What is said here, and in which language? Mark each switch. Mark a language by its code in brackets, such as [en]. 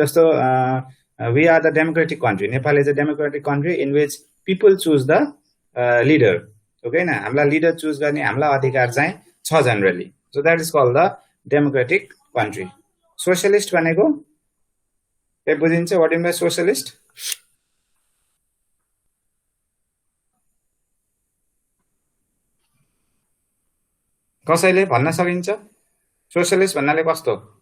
[en] जस्तो we are the democratic country, Nepal is a democratic country in which people choose the leader. [ne] Okay न, हामीलाई leader choose गर्ने हामीलाई अधिकार चाहिँ छ generally. [en] So that is called the democratic country. [ne] Socialist भनेको के बुझिन्छ? [en] What is by socialist? [ne] कसैले भन्न सकिन्छ सोशलिस्ट भन्नाले कस्तो?